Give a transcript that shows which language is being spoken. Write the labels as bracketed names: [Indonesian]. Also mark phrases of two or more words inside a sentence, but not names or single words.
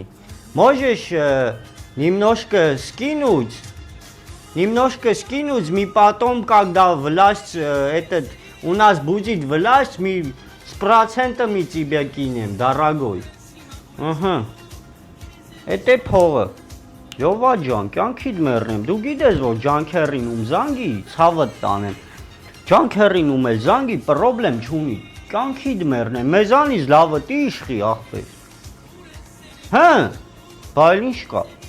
[Russian] Можешь немножко скинуть, мы потом, когда власть, у нас будет власть, мы с процентами тебя кинем, дорогой. Ага. [Armenian] Это փողը։ Լովա ջան, կյանքիդ մեռնեմ։ Դու գիտես որ ջանքերին ում զանգի, ցավը տանեմ։ Ջանքերին ում էլ զանգի, պրոբլեմ չունի։ Կյանքիդ մեռնեմ, մեզանից լավը տի իշխի ախպեր։ Հա, բայլ ինչ կա։